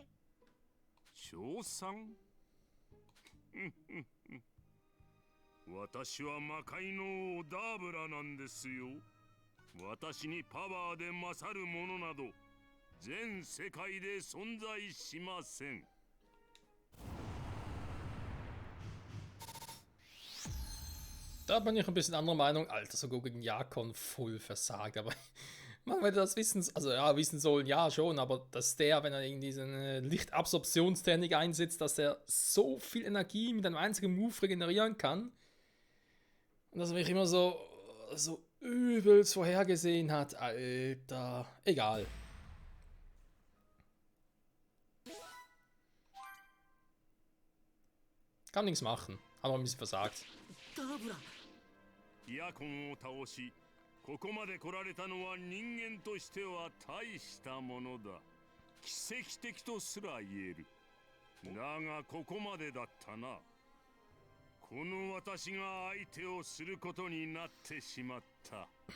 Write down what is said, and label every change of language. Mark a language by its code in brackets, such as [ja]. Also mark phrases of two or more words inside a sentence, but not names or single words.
[ja] 賞賛？私は魔界の王ダーブラなんですよ。私にパワーで勝るものなど全世界で存在しません。 [de] Da bin ich ein bisschen anderer Meinung. Alter, sogar gegen Jakon voll versagt. Aber man hätte das wissen, also ja, wissen sollen, ja schon, aber dass der, wenn er in diesen Lichtabsorptionstechnik einsetzt, dass er so viel Energie mit einem einzigen Move regenerieren kann. Und dass er mich immer so übelst vorhergesehen hat. Alter, egal. Kann nichts machen. Haben wir ein bisschen versagt. [ja] ヤコンを倒し、ここまで来られたのは人間としては大したものだ。奇跡的とすら言える。だがここまでだったな。この私が相手をすることになってしまった。